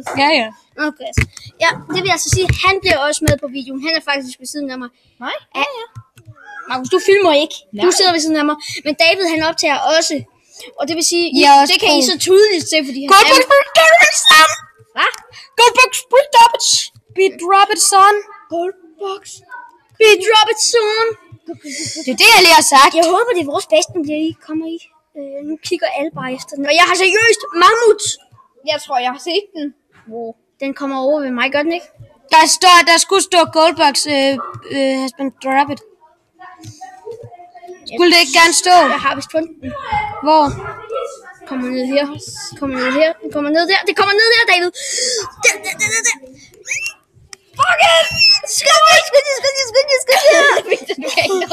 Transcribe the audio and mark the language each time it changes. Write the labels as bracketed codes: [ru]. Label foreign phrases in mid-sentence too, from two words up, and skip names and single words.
[da] Ja. Okay. Ja, det vil jeg så sige. Han bliver også med på videoen. Han er faktisk ved siden af mig. Nej? Ja. Markus, du filmer ikke. Du sidder ved siden af mig. Men David, han optager også. Og det vil sige, det kan I så tydeligt se, fordi han Hvad? [en] Goldbox, beat drop it, son. Goldbox. Beat drop it, son. [da] Det er det, jeg lige har sagt. Jeg håber, det er vores bedste, bliver I. Kommer I? Nu kigger alle bare efter den. Og jeg har seriøst mammut. Jeg tror, jeg har set den. Wow. Den kommer over ved mig, gør den ikke? Der skulle stå Goldbox, [en] has been drop it. [da] Skulle det ikke gerne stå? Jeg har vist fundet den. Hvor? Kommer ned her. Den kommer ned der. Det kommer ned der, David. Der. [en] Fuck it! [da] Skynd jer!